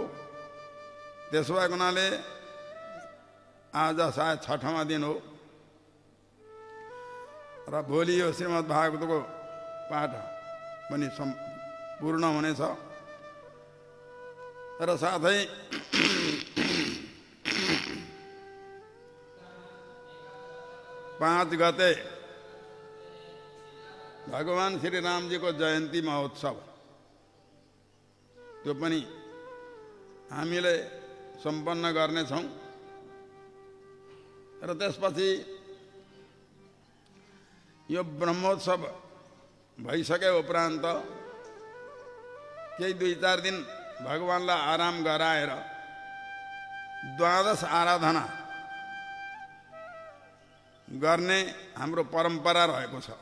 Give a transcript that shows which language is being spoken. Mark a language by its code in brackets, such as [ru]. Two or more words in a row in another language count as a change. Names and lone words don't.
[ne] त्यसो भएको हुनाले आज सायद 6वां दिन हो र भोलि यो श्रीमद् भागवतको पाठ पनि पूर्ण हुनेछ र साथै 5 गते भगवान श्री राम जी को जयंती महोत्सव त्यो पनि हामीले सम्पन्न गर्नेछौँ र त्यसपछि यो ब्रह्मोत्सव भइसके उपरान्त केही 2-4 दिन भगवानलाई आराम गराएर द्वादश आराधना गर्ने हाम्रो परम्परा रहेको छ।